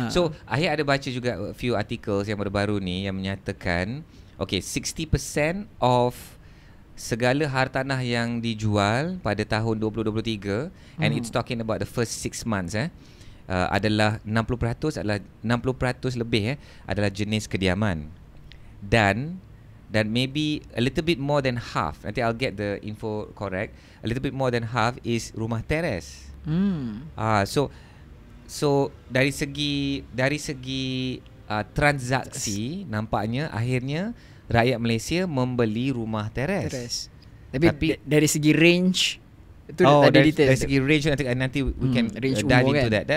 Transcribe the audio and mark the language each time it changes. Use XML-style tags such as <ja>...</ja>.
<ms>So Ahir ada baca juga</ms> <en>a few articles</en> <ms>yang baru-baru ni yang menyatakan 60% of segala hartanah yang dijual pada tahun 2023</ms> <en>and it's talking about the first 6 months</en> <ms>adalah 60% lebih adalah jenis kediaman.</ms> <en>Dan maybe a little bit more than half,</en> <ms>nanti</ms> <en>I'll get the info correct, a little bit more than half is</en> <ms>rumah teres. So dari segi transaksi nampaknya akhirnya rakyat Malaysia membeli rumah teres. Tapi dari segi range itu tadi detail. Dari segi range nanti</ms> <en>we can dive into that.</en>